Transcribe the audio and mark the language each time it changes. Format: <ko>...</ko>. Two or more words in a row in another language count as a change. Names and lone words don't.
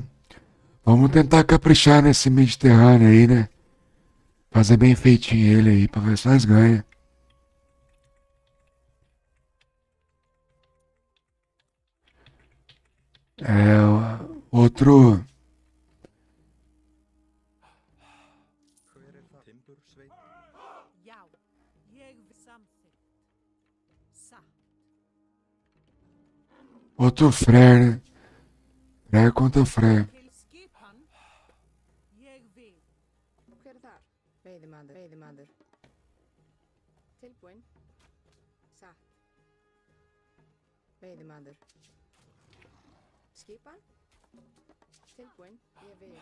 <pt>Vamos tentar caprichar nesse Mediterrâneo aí, né? Fazer bem feitinho ele aí, pra ver se nós ganha. Outro...</pt> <is>Hver það? Timbursveit. Já, ég vil samþykkt. Satt.</is> <pt>Outro Frere, né? Frere contra Frere.</pt> <is>Til skipan. Ég vil. Hver er þar? Veiðimaður. Tilbúinn. Satt. Veiðimaður. Skipan. Tilbúinn. Ég vil.</is>